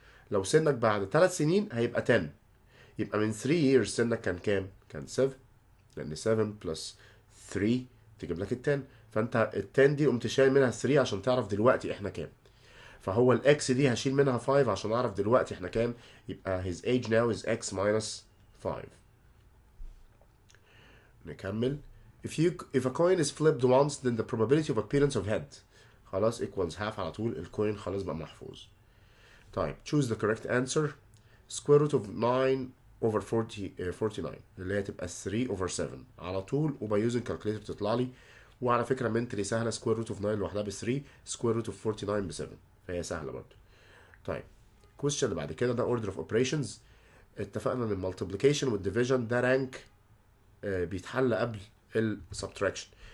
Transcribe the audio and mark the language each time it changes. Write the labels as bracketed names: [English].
[Arabic] لو سنك بعد 3 سنين هيبقى 10. يبقى من [English] 3 years [Arabic] سنك كان كام؟ كان 7، لأن [English] 7 plus 3 [Arabic] تجيب لك ال 10. فأنت ال 10 دي قمت شايل منها 3 عشان تعرف دلوقتي إحنا كام. فهو الإكس دي هشيل منها 5 عشان أعرف دلوقتي إحنا كام. [English] يبقى his age now is x minus 5. [Arabic] نكمل. [English] if a coin is flipped once then the probability of appearance of head خلاص equals half [Arabic] على طول. الكوين خلاص بقى محفوظ. [English] طيب choose the correct answer. square root of 9 over 49 [Arabic] اللي هي تبقى [English] 3 over 7 [Arabic] على طول، وبيوزن كالكوليتر تطلع لي. وعلى فكره منتلي سهله، [English] square root of 9 [Arabic] لوحدها ب 3، [English] square root of 49 [Arabic] ب 7، فهي سهله برضه. طيب question اللي بعد كده ده [English] order of operations. [Arabic] اتفقنا ان المالتيبليكيشن والديفيجن ده رانك بيتحل قبل السبتراكشن.